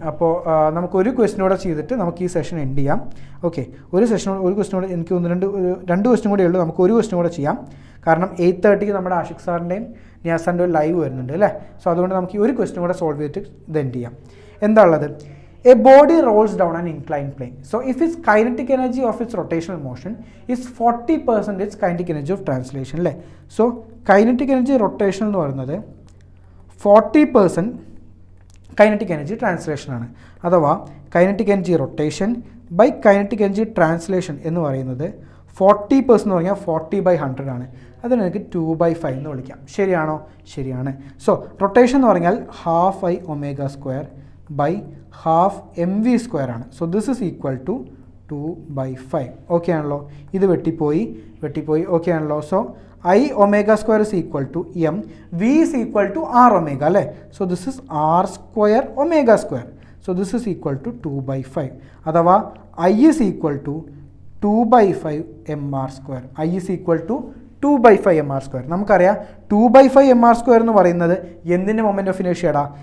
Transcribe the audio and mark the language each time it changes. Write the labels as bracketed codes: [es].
[ml] അപ്പോൾ നമുക്കൊരു ക്വസ്റ്റിനൂടെ ചെയ്തിട്ട് നമുക്ക് ഈ സെഷൻ എൻഡ് ചെയ്യാം. ഓക്കെ, ഒരു ക്വസ്റ്റിനോട് എനിക്ക് രണ്ട് ക്വസ്റ്റ്യൻ കൂടെ ഉള്ളൂ. നമുക്ക് ഒരു ക്വസ്റ്റ്യൻ കൂടെ ചെയ്യാം. കാരണം 8:30 നമ്മുടെ ആഷിഖ് സാറിൻ്റെയും നിയാസ് സാറിൻ്റെയും ലൈവ് വരുന്നുണ്ട് അല്ലേ. സോ അതുകൊണ്ട് നമുക്ക് ഈ ഒരു ക്വസ്റ്റ്യൻ കൂടെ സോൾവ് ചെയ്തിട്ട് ഇത് എൻഡ് ചെയ്യാം. എന്താ ഉള്ളത്? [en] A body rolls down an inclined plane. So if its kinetic energy of its rotational motion is 40% its kinetic energy of translation അല്ലേ. [ml] സോ kinetic energy rotation എന്ന് പറയുന്നത് 40% kinetic energy translation ആണ്. അഥവാ kinetic energy rotation by kinetic energy translation എന്ന് പറയുന്നത് 40% എന്ന് പറഞ്ഞാൽ 40/100 ആണ്. അതിന് എനിക്ക് 2/5 എന്ന് വിളിക്കാം. ശരിയാണോ? ശരിയാണ്. സോ റൊട്ടേഷൻ എന്ന് പറഞ്ഞാൽ 12I ω² by 12 mv² ആണ്. [en] So this is equal to 2/5. [ml] Okay ആണല്ലോ. ഇത് വെട്ടിപ്പോയി. ഓക്കെ ആണല്ലോ. [en] So I ω² is equal to m, v is equal to r omega അല്ലേ. So this is r² ω². So this is equal to 2/5. അഥവാ I is equal to 2/5 mr². I is equal to 2/5 mr². [ml] നമുക്കറിയാം 2/5 mr² എന്ന് പറയുന്നത് എന്തിൻ്റെ moment of ഇനേർഷ്യടാ?